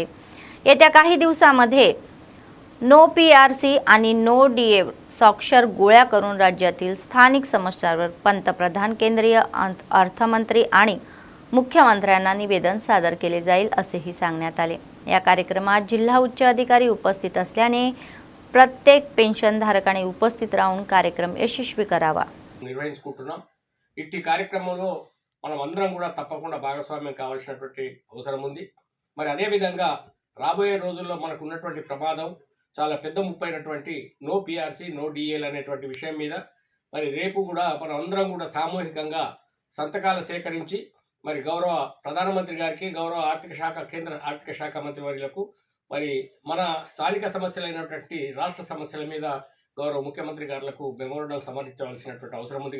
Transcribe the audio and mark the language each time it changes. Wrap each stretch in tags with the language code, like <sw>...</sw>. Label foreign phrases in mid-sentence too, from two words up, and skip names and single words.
<mr>येत्या काही दिवसांमध्ये</mr> <en>no PRC</en> <mr>आणि</mr> <en>no DA</en> <mr>स्वाक्षर गोळ्या करून राज्यातील स्थानिक समस्यांवर पंतप्रधान, केंद्रीय अर्थमंत्री आणि मुख्यमंत्र्यांना निवेदन सादर केले जाईल असेही सांगण्यात आले. या कार्यक्रमात जिल्हा उच्च अधिकारी उपस्थित असल्याने प्रत्येक पेन्शनधारकाने उपस्थित राहून कार्यक्रम यशस्वी करावा.</mr> <te>నిర్వహించుకుంటున్నాం. ఇట్టి కార్యక్రమంలో మనం అందరం కూడా తప్పకుండా భాగస్వామ్యం కావాల్సినటువంటి అవసరం ఉంది. మరి అదేవిధంగా రాబోయే రోజుల్లో మనకు ఉన్నటువంటి ప్రమాదం చాలా పెద్ద ముప్పైనటువంటి</te> <en>no PRC no DAలు</en> <te>అనేటువంటి విషయం మీద మరి రేపు కూడా మనం అందరం కూడా సామూహికంగా సంతకాలు సేకరించి మరి గౌరవ ప్రధానమంత్రి గారికి, గౌరవ కేంద్ర ఆర్థిక శాఖ మంత్రి వర్యులకు మరి మన స్థానిక సమస్యలైనటువంటి రాష్ట్ర సమస్యల మీద గౌరవ ముఖ్యమంత్రి గారులకు మెమోరాండం సమర్పించవలసినటువంటి అవసరం ఉంది.</te>